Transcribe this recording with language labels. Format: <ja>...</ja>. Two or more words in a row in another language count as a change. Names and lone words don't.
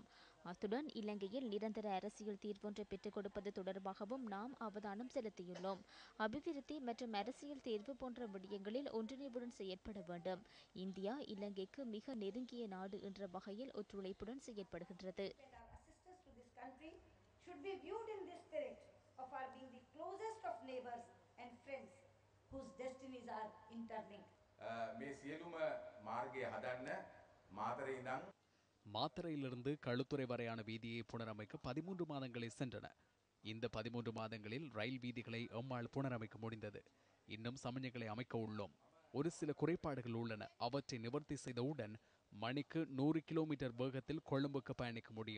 <ta>அத்துடன் இலங்கையில் நிரந்தர அரசியல் தீர்வொன்றை பெற்றுக் கொடுப்பது தொடர்பாகவும் நாம் அவதானம் செலுத்தியுள்ளோம். அபிவிருத்தி மற்றும் அரசியல் தேர்வு போன்ற விடயங்களில் ஒன்றிணைவுடன் செயற்பட வேண்டும். இந்தியா இலங்கைக்கு மிக நெருங்கிய நாடு என்ற வகையில் ஒத்துழைப்புடன் செயற்படுகின்றது.</ta> <en>should be viewed in this spirit of our being the closest of neighbors and friends whose destinies are interlinked.</en> <si>මේ සියලුම මාර්ගය හදන්න මාතරේ ඉඳන්</si> <ta>மாத்தறையிலிருந்து களுத்துறை வரையான வீதியை புனரமைக்க 13 மாதங்களை சென்றன. இந்த 13 மாதங்களில் ரயில் வீதிகளை எம்மால் புனரமைக்க முடிந்தது. இன்னும் சமநிலைகளை அமைக்க உள்ளோம். ஒரு சில குறைபாடுகள் உள்ளன. அவற்றை நிவர்த்தி செய்தவுடன் மணிக்கு 100 கிலோமீட்டர் வேகத்தில் கொழும்புக்கு பயணிக்க முடியும்.</ta>